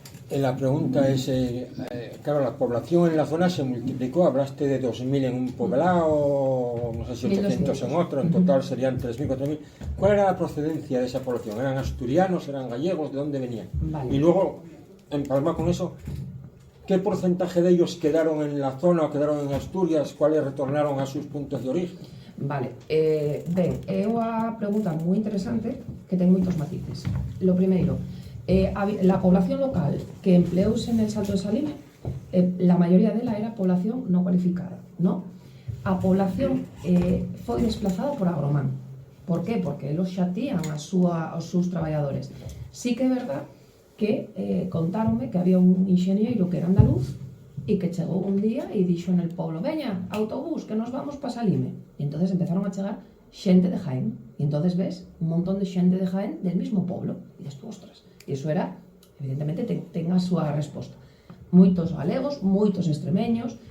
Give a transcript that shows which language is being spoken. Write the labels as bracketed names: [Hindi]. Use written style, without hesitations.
[Spanish] La pregunta es, claro, la población en la zona se multiplicó, hablaste de 2.000 en un poblado, no sé si 800 en otro, en total serían 3.000, 4.000. ¿Cuál era la procedencia de esa población? ¿Eran asturianos, eran gallegos? ¿De dónde venían? Vale. Y luego, en Palma con eso, ¿qué porcentaje de ellos quedaron en la zona o quedaron en Asturias? ¿Cuáles retornaron a sus puntos de origen? [Galician] Vale, ben, é unha pregunta moi interesante que ten moitos matices. Lo primeiro, la población local que empleouse en el Salto de Salime, la mayoría dela era población non cualificada, ¿no? A población foi desplazada por Agromán. Por qué? Porque elos xa tían os seus traballadores. Sí que é verdad que contáronme que había un inxeñeiro que era andaluz e que chegou un día e dixo en el pueblo: veña, autobús, que nos vamos pa Salime. E entonces empezaron a chegar xente de Jaén. E entonces ves un montón de xente de Jaén del mismo pueblo. E despois, ostras, e iso era, evidentemente, ten a súa resposta. Moitos galegos, moitos extremeños.